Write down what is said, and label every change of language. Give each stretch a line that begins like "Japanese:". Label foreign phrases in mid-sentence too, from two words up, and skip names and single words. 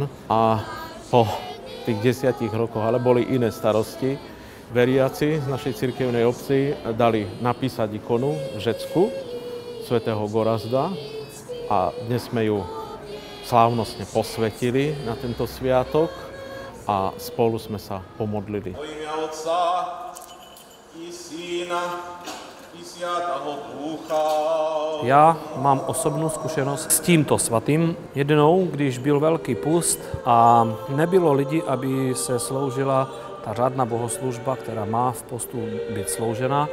Slovak: A po tých 10 rokoch, ale boli iné starosti, veriaci z našej cirkevnej obci dali napísať ikonu Žecku svätého Gorazda a dnes sme ju slávnostne posvetili na tento sviatok a spolu sme sa pomodlili.
Czech: Já mám osobnou zkušenost s tímto svatým. Jednou, když byl velký půst a nebylo lidí, aby se sloužila ta řádná bohoslužba, která má v postu být sloužena.